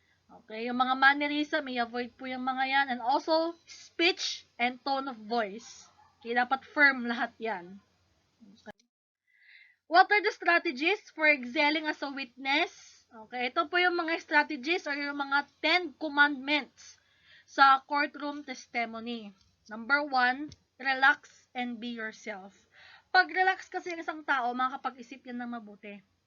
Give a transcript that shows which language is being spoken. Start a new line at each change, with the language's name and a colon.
Filipino: Okay, yung mga mannerism, i-avoid po yung mga yan.
English: And also, speech and tone of voice. Okay,
Filipino: dapat firm lahat yan.
English: Okay. What are the strategies for excelling as a witness? Okay,
Filipino: ito po yung mga strategies or yung mga 10 commandments sa courtroom testimony.
English: Number 1, relax and be yourself.
Filipino: Pag relax kasi yung isang tao, makakapag-isip yan ng mabuti.